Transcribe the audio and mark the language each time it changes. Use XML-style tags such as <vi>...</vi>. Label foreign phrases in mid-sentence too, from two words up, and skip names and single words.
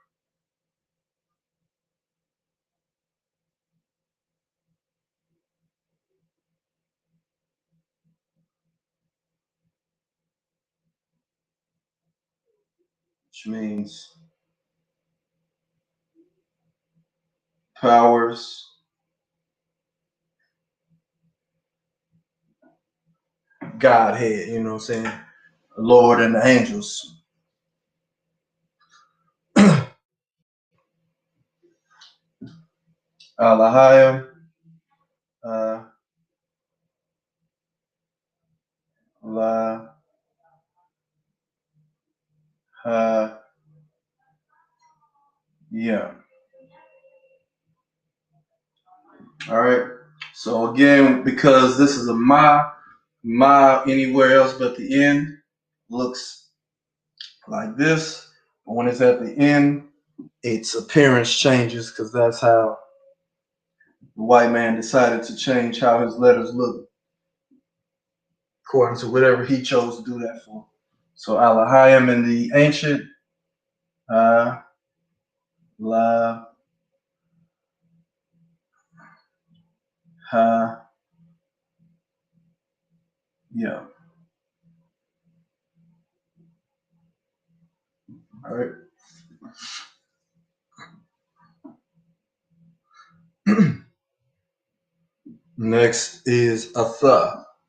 <en>Which means powers, Godhead, you know what I'm saying? The Lord and the angels. Alahayim. La ha yeah. All right. So again, because this is a ma anywhere else but the end looks like this. But when it's at the end, its appearance changes because that's how the white man decided to change how his letters look according to whatever he chose to do that for. So Alahayim in the ancient, la ha yeah. All right. Next is Atha.</en>